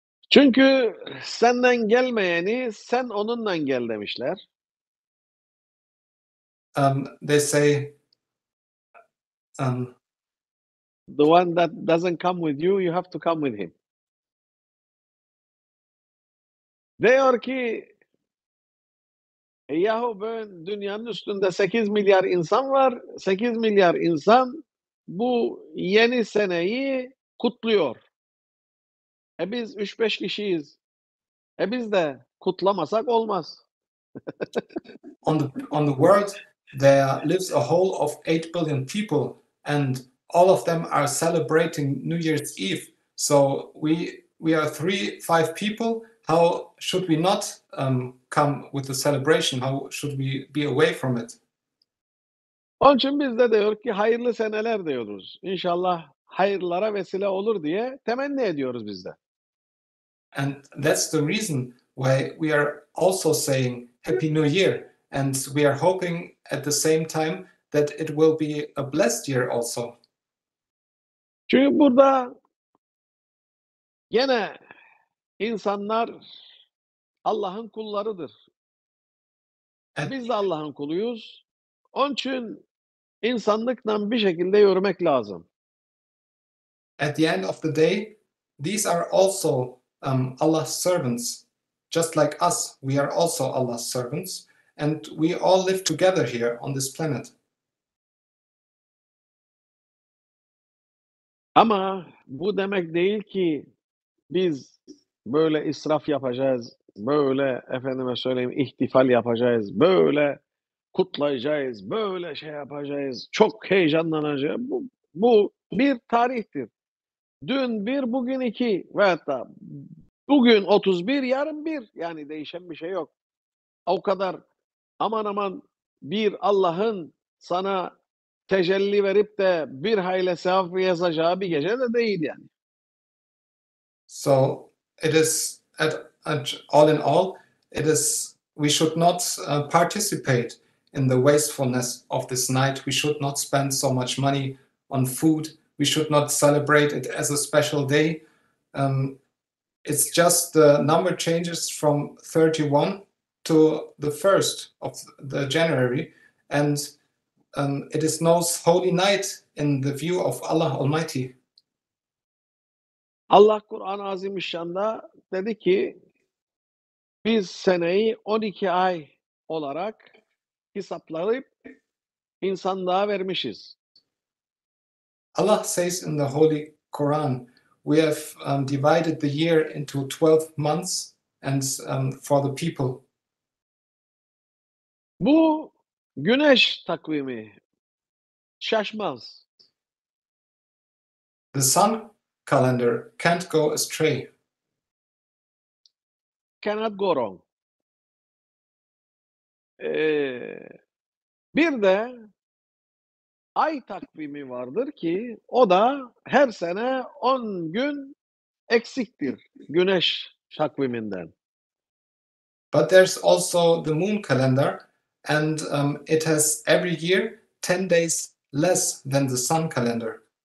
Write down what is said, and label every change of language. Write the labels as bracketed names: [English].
[Turkish] Çünkü senden gelmeyeni sen onunla gel demişler. [English] They say, The one that doesn't come with you, you have to come with him. [Turkish] Diyor ki yahu ben dünyanın üstünde 8 milyar insan var. 8 milyar insan bu yeni seneyi kutluyor. Biz 3-5 kişiyiz. Biz de kutlamasak olmaz. [English] On the world, there lives a whole of 8 billion people, and all of them are celebrating New Year's Eve. So we are 5 people. How should we not come with the celebration? How should we be away from it? [Turkish] Onun için biz de diyor ki hayırlı seneler diyoruz. İnşallah hayırlara vesile olur diye temenni ediyoruz biz de. [English] And that's the reason why we are also saying Happy New Year. And we are hoping at the same time that it will be a blessed year also. [Turkish] Çünkü burada gene insanlar Allah'ın kullarıdır. Biz de Allah'ın kuluyuz. Onun için insanlıkla bir şekilde yürümek lazım. [English] At the end of the day, these are also Allah's servants. Just like us, we are also Allah's servants. And we all live together here on this planet. [Turkish] Ama bu demek değil ki biz böyle israf yapacağız, böyle efendime söyleyeyim ihtifal yapacağız, böyle kutlayacağız, böyle şey yapacağız, çok heyecanlanacağız. Bu bir tarihtir. Dün bir, bugün iki ve hatta bugün 31, yarın bir. Yani değişen bir şey yok. O kadar aman aman bir Allah'ın sana tecelli verip de bir hayli sevap yazacağı bir gece de değil yani. [English] So it is all in all, it is we should not participate in the wastefulness of this night. We should not spend so much money on food. We should not celebrate it as a special day. It's just the number changes from 31 to the 1st of the January, and it is no holy night in the view of Allah Almighty. [Turkish] Allah Kur'an-ı Azimüşşan'da dedi ki biz seneyi 12 ay olarak hesaplayıp insanlığa vermişiz. [English] Allah says in the Holy Quran, we have divided the year into 12 months and for the people. [Turkish] Bu güneş takvimi şaşmaz. [English] The sun calendar can't go astray. Cannot go wrong. [Turkish] Bir de ay takvimi vardır ki o da her sene 10 gün eksiktir güneş takviminden. [English] But there's also the moon calendar, and it has every year 10 days less than the sun calendar.